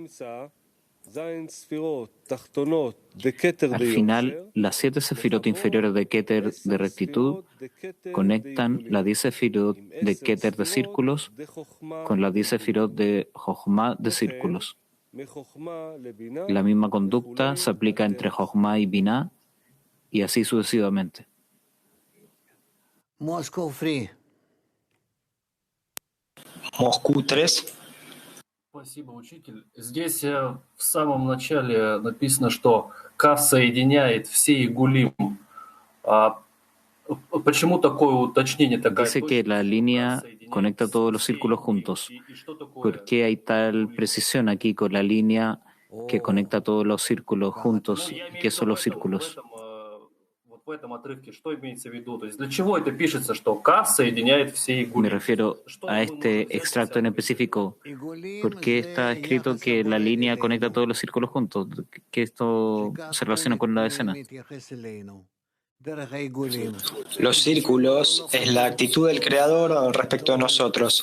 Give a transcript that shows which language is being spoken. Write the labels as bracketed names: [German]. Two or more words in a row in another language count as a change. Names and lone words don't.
[Spanish] Al final, las 7 sefirot inferiores de Keter de rectitud conectan las 10 sefirot de Keter de círculos con las 10 sefirot de Jochma de círculos. La misma conducta se aplica entre Jochma y Binah y así sucesivamente. Moscú 3. [Russian] Спасибо, учитель. Здесь в самом начале написано, что Кав соединяет все игулим. Почему такое уточнение? [Spanish] Dice que la línea conecta todos los círculos juntos. ¿Por qué hay tal precisión aquí con la línea que conecta todos los círculos juntos? ¿Qué son los círculos? [Russian] в этом отрывке что имеется в виду? То есть для чего это пишется, что Кав соединяет все [Spanish] Me [Russian] игули? [Spanish] refiero a este extracto en específico. ¿Por qué está escrito que la línea conecta todos los círculos juntos? Que esto se relaciona con la escena. Los círculos es la actitud del Creador respecto a nosotros.